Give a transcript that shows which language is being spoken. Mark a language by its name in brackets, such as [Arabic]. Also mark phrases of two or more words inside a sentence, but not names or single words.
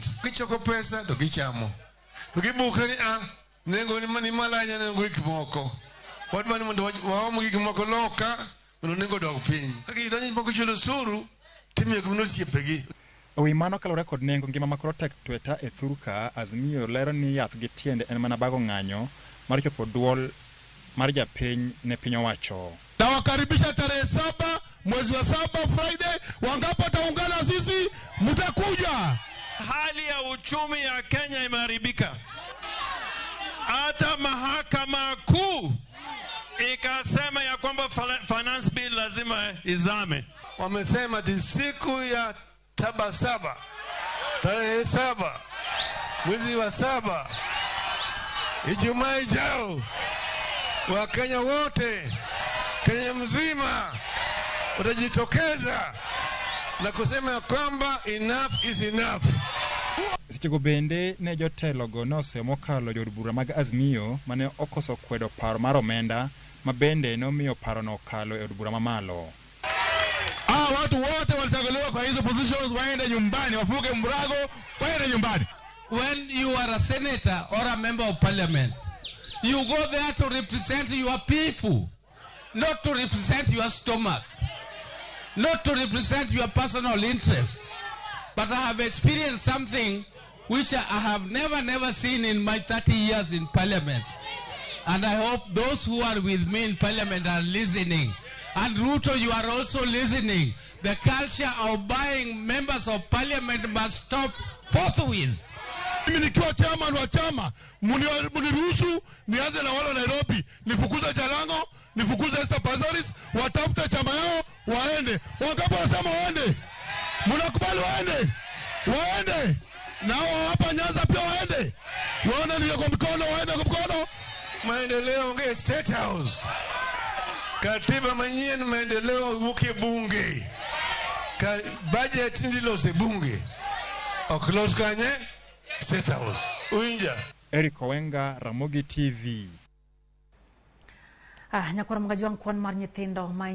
[Luo (Kenya and Tanzania)] Gichoko pesa to gichamo to gibukre ni nengo ni malanya nengo gik moko wadwani mondo waom gik moko loka mondo nengo dog piny. Ka gidonjo moko chulo osuru timiyo gimno osiepegi. Ewi mano kalore kod nengo ngima makoro tek tweta e thurka, Azimio lero ni yath gi tiende en mana bago ng'anyo mar chopo duol mar japiny ne piny owacho. [Swahili] Na wakaribisha tarehe 7 mwezi wa 7 Friday, wangapo taungana sisi mtakuja. Hali ya uchumi ya Kenya imeharibika. Hata mahakama kuu ikasema ya kwamba finance bill lazima izame. Wamesema di siku ya Sabasaba tarehe 7 mwezi wa 7 Ijumaa ijao Wakenya wote Kenya mzima watajitokeza na kusema ya kwamba [English] enough is enough. [Luo (Kenya and Tanzania)] Sechego bende ne jotelogo nosemo kalo jood bura mag Azimio mane okoso kwedo paro mar omenda ma bende nomiyo paro no kalo e od bura mamalo. [Swahili] Watu wote walichaguliwa kwa hizo positions waende nyumbani, wafuke mbrago, waende nyumbani. [English] When you are a senator or a member of parliament, you go there to represent your people, not to represent your stomach, not to represent your personal interests. But I have experienced something which I have never seen in my 30 years in parliament. And I hope those who are with me in parliament are listening. And Ruto, you are also listening. The culture of buying members of parliament must stop forthwith. [Swahili] Mimi nikiwa chairman wa chama, muniruhusu nianze na wale Nairobi, nifukuze Jalango, nifukuze Esther Pazaris, watafute chama yao waende. Wangapo wanasema waende? Mnakubali waende? Waende. Nao hapa Nyanza pia waende. Waone ni kwa mkono, waende kwa mkono. [Luo (Kenya and Tanzania)] Maendeleo nge State House. Katiba manyien maendeleo wuke bunge. Ka budget ndilo se bunge. Oklos kanye State House. Uinja. Eric Owenga, Ramogi TV. Nyakora mgajwang kwan mar nyithindo